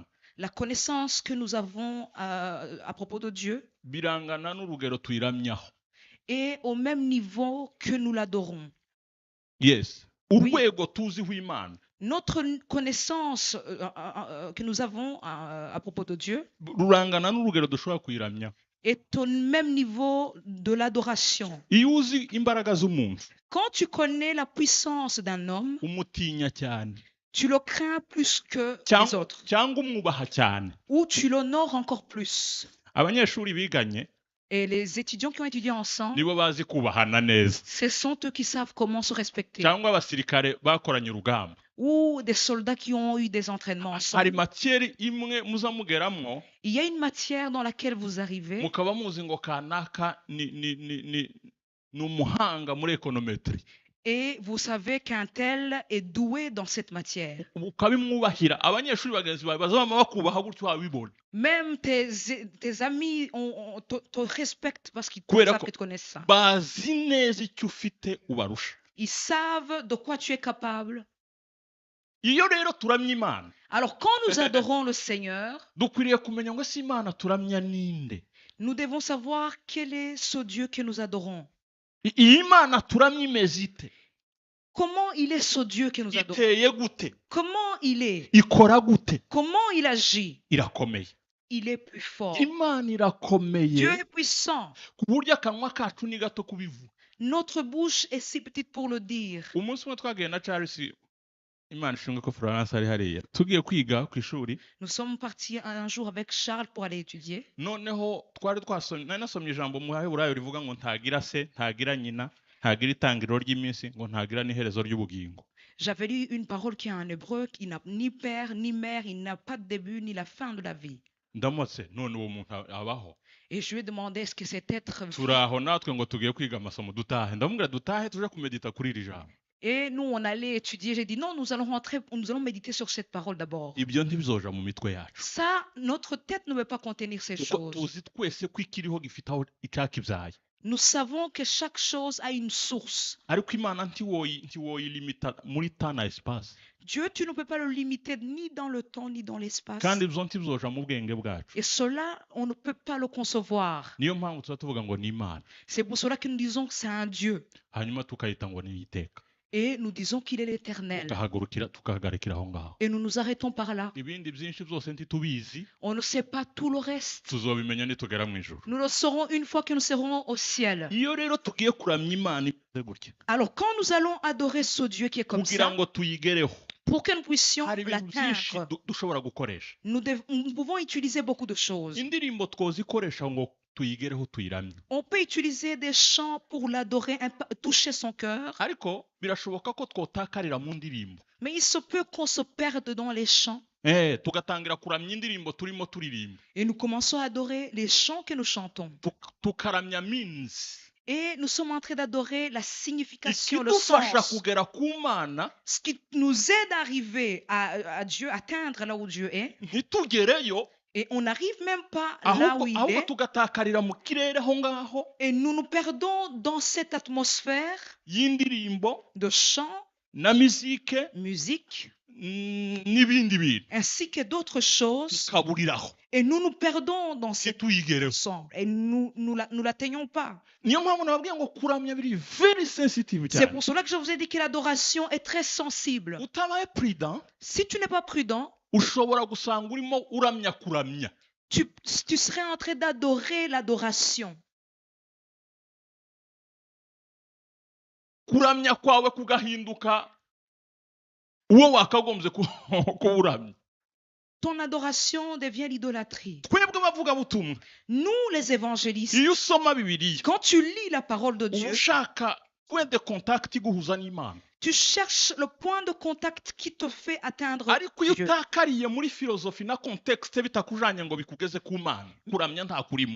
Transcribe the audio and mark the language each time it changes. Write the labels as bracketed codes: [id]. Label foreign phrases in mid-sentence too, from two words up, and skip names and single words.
[fr] la connaissance que nous avons à propos de Dieu [rw] birangana n'urugero tuyiramyaho. [fr] est au même niveau que nous l'adorons. [rw] Yes. Urwego tuziho Imana, [fr] Notre connaissance que nous avons à propos de Dieu [rw] rurangana n'urugero dushobora kuyiramyaho. [fr] est au même niveau de l'adoration. [rw] Iyo uzi imbaraga z'umuntu, [fr] Quand tu connais la puissance d'un homme, [rw] umutinya cyane [fr] tu le crains plus que les autres, [rw] cyangwa umwubaha cyane. [fr] ou tu l'honores encore plus. [rw] Abanyeshuri biganye [fr] Et les étudiants qui ont étudié ensemble, [rw] nibo bazi kubahana neza, [fr] ce sont eux qui savent comment se respecter. [rw] cyangwa abasirikare bakoranye urugamba. [fr] Ou des soldats qui ont eu des entraînements [rw] Hari [fr] ensemble. [rw] matière imwe muza mugeramwo, [fr] Il y a une matière dans laquelle vous arrivez [rw] mukaba muzi ngo kanaka ni umuhanga muri econometry, [fr] et vous savez qu'un tel est doué dans cette matière. [rw] ukabimwubahira. Abanyeshuri bagenzi bawe bazaba bakubaha gutyo wabibona. [fr] Même tes amis te respectent parce qu'ils [rw] Kubera ko [fr] te connaissent ça. [rw] bazi neza icyo ufite ubarusha. [fr] Ils savent de quoi tu es capable. [rw] Iyo rero turamya Imana, [fr] Alors quand nous adorons le Seigneur, [rw] dukwiriye kumenya ngo si Imana turamya ninde. [fr] nous devons savoir quel est ce Dieu que nous adorons. [rw] Iyi Imana turamya imeze ite? [fr] Comment il est ce Dieu que nous adorons? [rw] Iteye gute? [fr] Comment il est? [rw] Ikora gute? [fr] Comment il agit? [rw] Irakomeye. [fr] Il est plus fort. [rw] Imana irakomeye [fr] Dieu est puissant. [rw] ku buryo akanwa kacu ni gato kubivuga. [fr] Notre bouche est si petite pour le dire. [rw] Umunsi umwe twagiye na Charles, Imana ishimwe ko Florence ari hariya, tugiye kwiga ku ishuri. [fr] Nous sommes partis un jour avec Charles pour aller étudier. [rw] Noneho twari nasomye ijambo mu Baheburayo rivuga ngo ntagira se, ntagira nyina, ntagira itangiriro ry'iminsi, ngo ntagira n'iherezo ry'ubugingo. [fr] J'avais lu une parole qui est en hébreu, qui n'a ni père ni mère, il n'a pas de début ni la fin de la vie. [rw] Ndamutse none uwo muntu abaho. [fr] Et je lui ai demandé est-ce que cet être vit? [rw] Turaho natwe ngo tugiye kwiga amasomo dutahe. Ndamubwira dutahe tuje kumedita kuri iri jambo. [fr] Et nous, on allait étudier. J'ai dit non, nous allons rentrer, nous allons méditer sur cette parole d'abord. [rw] Ibyo ntibizoja mu mitwe yacu. [fr] Ça, notre tête ne veut pas contenir ces [rw] Kuko [fr] choses. [rw] tuzi twese ko ikiriho gifite aho icyakibyaye. [fr] Nous savons que chaque chose a une source. [rw] Ariko Imana ntiwoyilimita muri temps na espace. [fr] Dieu, tu ne peux pas le limiter ni dans le temps ni dans l'espace. [rw] Kandi ibyo ntibizoja mu bwenge bwacu. [fr] Et cela, on ne peut pas le concevoir. [rw] Niyo mpamvu tuba tuvuga ngo ni Imana. [fr] C'est pour cela que nous disons que c'est un Dieu. [rw] Hanyuma tukayita ngo ni Iteka. [fr] Et nous disons qu'il est l'éternel. [rw] Tukahagarikira aho ngaho. [fr] Et nous nous arrêtons par là. [rw] Ibindi byinshi byose ntitubizi. [fr] On ne sait pas tout le reste. [rw] Tuzobimenya nitugera mu ijuru. [fr] Nous le saurons une fois que nous serons au ciel. [rw] Iyo rero tugiye kuramya Imana imeze gutya, [fr] Alors quand nous allons adorer ce Dieu qui est comme [rw] kugira [fr] ça, [rw] ngo tuyigereho, [fr] pour que nous puissions [rw] hari ibintu byinshi [fr] l'atteindre, [rw] dushobora gukoresha. [fr] nous pouvons utiliser beaucoup de choses. [rw] Indirimbo twozikoresha ngo tuyigereho tuyiramye. [fr] On peut utiliser des chants pour l'adorer, toucher son cœur, [rw] Ariko birashoboka ko twotakarira mu ndirimbo. [fr] mais il se peut qu'on se perde dans les chants. [rw] Tugatangira kuramya indirimbo turimo turirimba. [fr] Et nous commençons à adorer les chants que nous chantons. [rw] Tukaramya means. [fr] Et nous sommes en train d'adorer la signification, le [rw] Ikidufasha [fr] sens. [rw] kugera ku Mana, [fr] Ce qui nous aide à arriver à Dieu, atteindre là où Dieu est. [rw] ntitugereyo, [fr] Et on n'arrive même pas là où il [rw] ahubwo [fr] est. [rw] tugatakarira mu kirere aho ngaho [fr] Et nous nous perdons dans cette atmosphère [rw] y'indirimbo [fr] de chant, [rw] na musique [fr] musique, [rw] n'ibindi bintu. [fr] ainsi que d'autres choses. [rw] Tukaburiraho [fr] Et nous nous perdons dans cet [rw] ntituyigereho. [fr] ensemble. Et nous l'atteignons pas. [rw] Niyo mpamvu nababwiye ngo kuramya biri [en] very sensitive [fr] C'est [rw] cyane. [fr] pour cela que je vous ai dit que l'adoration est très sensible. [rw] Utabaye prudent, [fr] Si tu n'es pas prudent, [rw] ushobora gusanga urimo uramya kuramya. [fr] tu serais en train d'adorer l'adoration. [rw] Kuramya kwawe kugahinduka uwo wakagombye kuba uramya. [fr] ton adoration devient l'idolâtrie. [rw] twebwe abavugabutumwa [fr] Nous, les évangélistes, [rw] iyo usoma bibiliya [fr] quand tu lis la parole de [rw] uba [fr] Dieu, [rw] ushaka [fr] point de contact [rw] iguhuza n'imana [fr] tu cherches le point de contact qui te fait atteindre [rw] ariko iyo [fr] Dieu. [rw] utakariye muri filozofi na contexte bitakujanye ngo bikugeze ku mana kuramya nta kurimo.